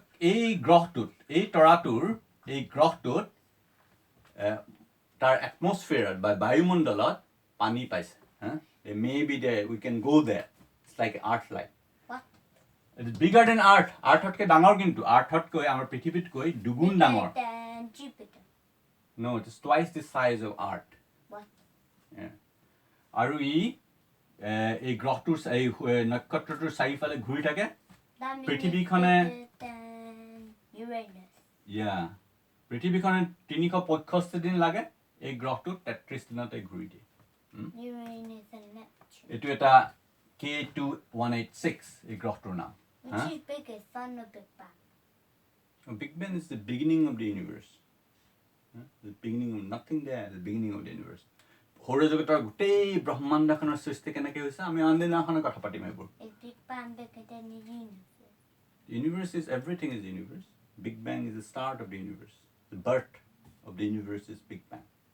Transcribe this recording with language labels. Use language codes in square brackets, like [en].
[as] এই গ্ৰহটোত এই তৰাটোৰ এই গ্ৰহটোত তাৰ এটমস্ফিয়াৰত বা বায়ুমণ্ডলত পানী পাইছে [en] maybe there we can go there it's like earth like What? it is bigger than earth [as] earthতকৈ ডাঙৰ কিন্তু earthতকৈ আমাৰ পৃথিৱীতকৈ দুগুণ ডাঙৰ [en] Bigger than Jupiter. no it is twice the size of earth What? [as] আৰু এই গ্ৰহটোৰ এই নক্ষত্ৰটোৰ চাৰিফালে ঘূৰি থাকে [en] That means [as] পৃথিৱীখনে [en] bigger than Uranus. [as] পৃথিৱীখনে 365 দিন লাগে এই গ্ৰহটোত 33 দিনতে ঘূৰি দিয়ে [en] Uranus and Neptune. [as] এটো এটা K2186 এই গ্ৰহটোৰ নাম [en] Which Huh? is biggest, Sun or Big Bang? Big Bang is the beginning of the universe. The beginning of nothing there, the beginning of the universe. [as] সৌৰজগতৰ গোটেই ব্ৰহ্মাণ্ডখনৰ সৃষ্টি কেনেকৈ হৈছে আমি অন্যদিনাখনৰ কথা পাতিম এইবোৰ. [en] Is Big Bang bigger than the universe? The universe is everything is the universe. Big Bang is the start of the universe. The birth of the universe is Big Bang.